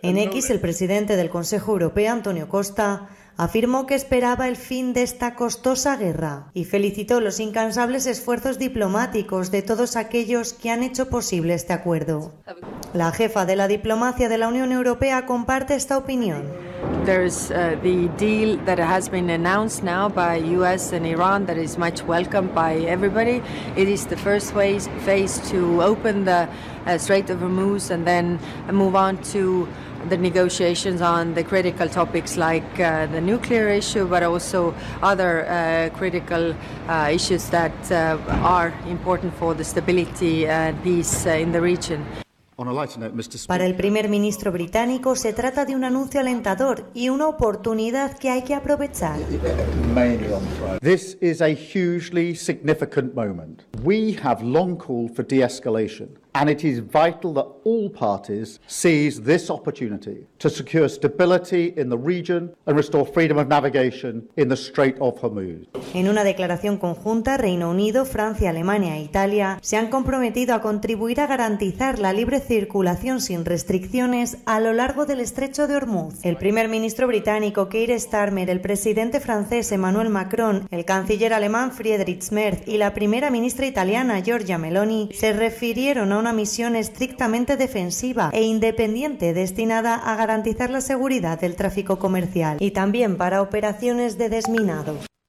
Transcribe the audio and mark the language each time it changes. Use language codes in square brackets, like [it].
[es] En X, el presidente del Consejo Europeo, Antonio Costa, afirmó que esperaba el fin de esta costosa guerra y felicitó los incansables esfuerzos diplomáticos de todos aquellos que han hecho posible este acuerdo. La jefa de la diplomacia de la Unión Europea comparte esta opinión. [en] There's the deal that has been announced now by US and Iran that is much welcomed by everybody. It is the first phase to open the Strait of Hormuz and then move on to the negotiations on the critical topics like the nuclear issue, but also other critical issues that are important for the stability and peace in the region. [es] Para el primer ministro británico se trata de un anuncio alentador y una oportunidad que hay que aprovechar. [en] This is a hugely significant moment. We have long called for de-escalation, and it is vital that all parties seize this opportunity to secure stability in the region and restore freedom of navigation in the Strait of Hormuz. [es] En una declaración conjunta, Reino Unido, Francia, Alemania e Italia se han comprometido a contribuir a garantizar la libre circulación sin restricciones a lo largo del Estrecho de Hormuz. El primer ministro británico Keir Starmer, el presidente francés Emmanuel Macron, el canciller alemán Friedrich Merz y la primera ministra italiana Giorgia Meloni se refirieron a una misión estrictamente defensiva e independiente destinada a garantizar la seguridad del tráfico comercial y también para operaciones de desminado.